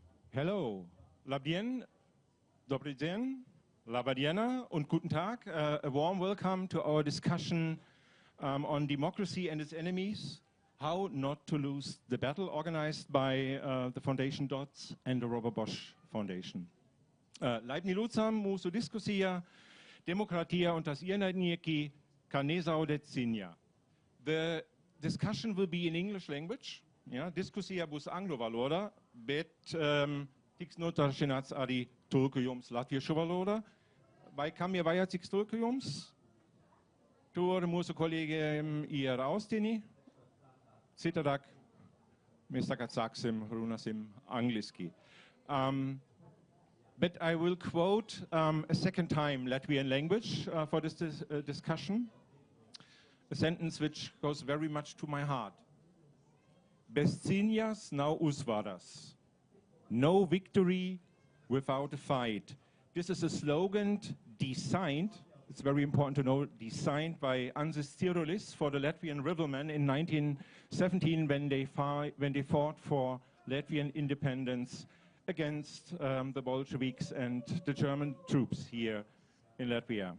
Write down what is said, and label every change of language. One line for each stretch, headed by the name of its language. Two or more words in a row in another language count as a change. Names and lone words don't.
German: Hello, labdien,
Polish: dobry dzień,
German: labadiena, und guten Tag.
English: A warm welcome to our discussion on democracy and its enemies, how not to lose the battle, organized by the Foundation DOTS and the Robert Bosch Foundation.
Latvian: Leitni lūdzam mūsu diskusija, Demokrātija un tas ienaidnieki, nezaudēt, cīņā.
English: The discussion will be in English language.
Latvian: Ja, diskusija būs angļu valodā, bet tiks nodrošināts arī tulkojums latviešu valodā. Vai kam ir vajadzīgs tulkojums? Tur mūsu kolēģiem ir austiņi. Citādāk mēs tagad sāksim runāsim angliski.
English: But I will quote a second time Latvian language for this discussion. A sentence which goes very much to my heart.
Latvian: Bez cīņas nav uzvaras.
English: No victory without a fight. This is a slogan designed, it's very important to know, designed by Ansis Tirulis for the Latvian rivermen in 1917 when they fought for Latvian independence against the Bolsheviks and the German troops here in Latvia.